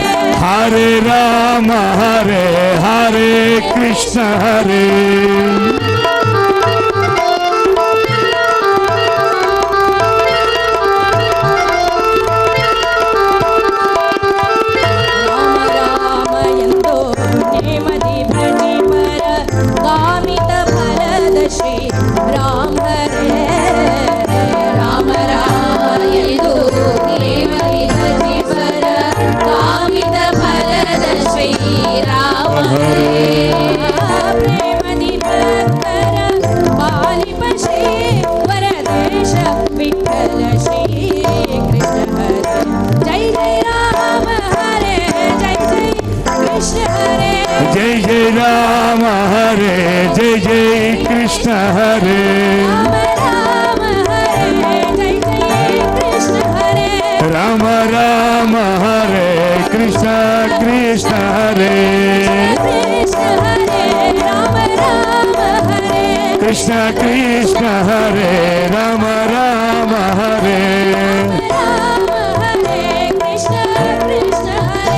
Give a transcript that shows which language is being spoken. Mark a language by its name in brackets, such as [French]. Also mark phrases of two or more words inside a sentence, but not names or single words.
[Sanskrit] హరే రామ హరే హరే కృష్ణ హరే [Kannada] ರಾಮ ರಾಮ ಎಂದೋ ನೇಮದಿ ಭಜಿ ಪರ ಕಾಮಿತ ಫಲದ ಶ್ರೀ ರಾಮ ಹರೇ ರಾಮ ರಾಮ ಎಂದು ನೇಮದಿ ಭಜಿ ಪರ ಕಾಮಿತ ಫಲದ ಶ್ರೀ ರಾಮ ಹರೇ ಪ್ರೇಮದಿ ಭಕ್ತರ ಪಾಲಿಪ ಶ್ರೀ ವರದೇಶ ವಿಠಲ ಶ್ರೀ ಕೃಷ್ಣ ಹರೇ [Sanskrit] జై జై రామ హరే జై జై కృష్ణ హరే జై జై రామ హరే జై జై కృష్ణ హరే రామ రామ హరే జై జై కృష్ణ హరే రామ రామ హరే కృష్ణ కృష్ణ హరే కృష్ణ హరే రామ రామ హరే కృష్ణ కృష్ణ హరే రామ రామ హరే రామ హరే కృష్ణ కృష్ణ హరే